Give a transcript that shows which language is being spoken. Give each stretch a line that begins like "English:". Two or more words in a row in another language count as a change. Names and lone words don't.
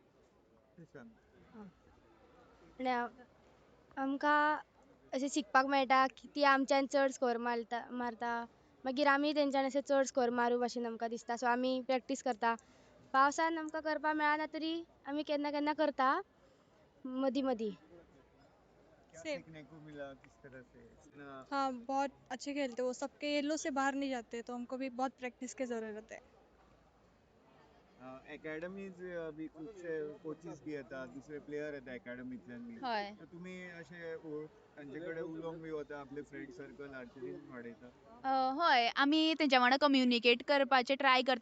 Konkani: आणि आमकां अशें शिकपाक मेळटा की ती आमच्यान चड स्कोर मारता मागीर आमी तेंच्यान अशें चड स्कोर मारूं भाशेन आमकां दिसता. सो आमी प्रॅक्टीस करता. पावसान आमकां करपाक मेळना तरी आमी केन्ना केन्ना करता मदीं मदीं.
Hindi: सीखने को मिला किस तरह से? हाँ, बहुत अच्छे खेलते वो. सबके येलो से बाहर नहीं जाते, तो हमको भी बहुत प्रैक्टिस की ज़रूरत है.
Konkani: अकॅडमीज बी खुबशे कोचीस बी येतात, दुसरे प्लेयर येतात अकॅडमींतल्यान बी. हय. तर तुमी अशे तांचे कडेन उलोवंक बी वता, आपले
English: friend circle
Konkani: आर्चरीन वाडयता? हय, आमी तेंच्या वांगडा कम्युनिकेट करपाचें ट्राय करता.